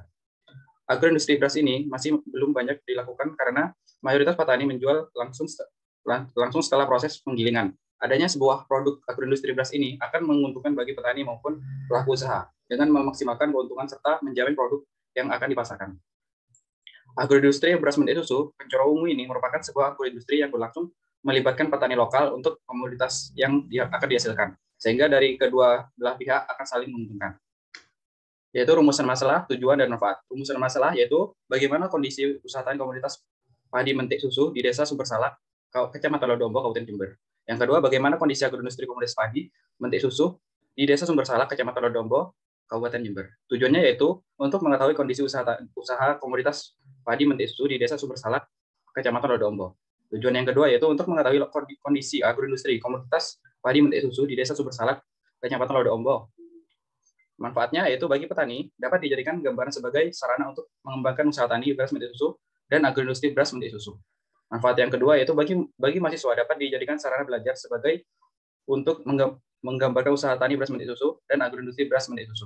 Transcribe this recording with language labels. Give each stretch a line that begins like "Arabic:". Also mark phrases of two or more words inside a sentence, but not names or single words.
Indonesian: Agroindustri beras ini masih belum banyak dilakukan karena mayoritas petani menjual langsung setelah proses penggilingan. Adanya sebuah produk agroindustri beras ini akan menguntungkan bagi petani maupun pelaku usaha dengan memaksimalkan keuntungan serta menjamin produk yang akan dipasarkan. Agroindustri beras mentik susu Pencoro Ungu ini merupakan sebuah agroindustri yang berlangsung melibatkan petani lokal untuk komoditas yang akan dihasilkan, sehingga dari kedua belah pihak akan saling menguntungkan. Yaitu rumusan masalah, tujuan, dan manfaat. Rumusan masalah yaitu bagaimana kondisi usaha tani komoditas padi mentik susu di Desa Sumbersalak, Kecamatan Lodombo, Kabupaten Jember. Yang kedua, bagaimana kondisi agroindustri komoditas padi mentik susu di Desa Sumbersalak, Kecamatan Lodombo, Kabupaten Jember. Tujuannya yaitu untuk mengetahui kondisi usaha komoditas padi mentik susu di Desa Sumbersalak, Kecamatan Lodombo. Tujuan yang kedua yaitu untuk mengetahui kondisi agroindustri komoditas padi mentik susu di Desa Sumbersalak, Kecamatan Lodombo. Manfaatnya yaitu bagi petani dapat dijadikan gambaran sebagai sarana untuk mengembangkan usaha tani beras mentik susu dan agroindustri beras mentik susu. Manfaat yang kedua yaitu bagi mahasiswa dapat dijadikan sarana belajar sebagai untuk menggambarkan usaha tani beras mentik susu dan agroindustri beras mentik susu.